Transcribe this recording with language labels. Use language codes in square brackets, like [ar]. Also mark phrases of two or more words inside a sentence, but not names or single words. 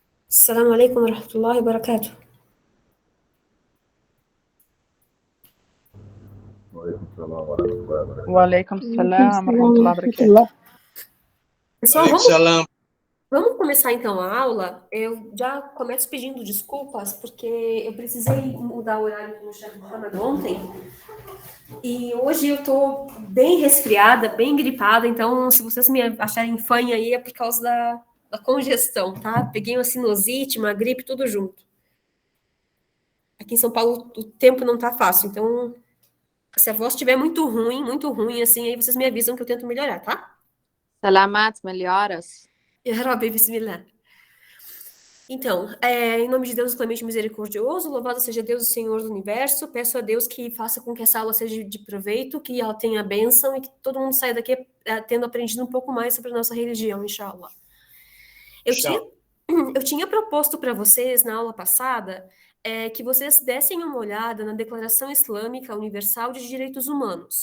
[ar] السلام عليكم ورحمة الله وبركاته. وعليكم السلام ورحمة الله وبركاته. [pt] Pessoal, vamos começar então a aula. Eu já começo pedindo desculpas, porque eu precisei mudar o horário com o chefe Mohamed ontem. E hoje eu tô bem resfriada, bem gripada, então se vocês me acharem fanha aí é por causa da congestão, tá? Peguei uma sinusite, uma gripe, tudo junto. Aqui em São Paulo o tempo não tá fácil, então se a voz estiver muito ruim, assim, aí vocês me avisam que eu tento melhorar, tá? Salamat, melhoras. [ar] يا ربي، بسم الله. [pt] Então, em nome de Deus, clemente e misericordioso, louvado seja Deus, o Senhor do Universo. Peço a Deus que faça com que essa aula seja de proveito, que ela tenha bênção e que todo mundo saia daqui tendo aprendido um pouco mais sobre a nossa religião, inshallah. Eu tinha proposto para vocês, na aula passada, que vocês dessem uma olhada na Declaração Islâmica Universal de Direitos Humanos.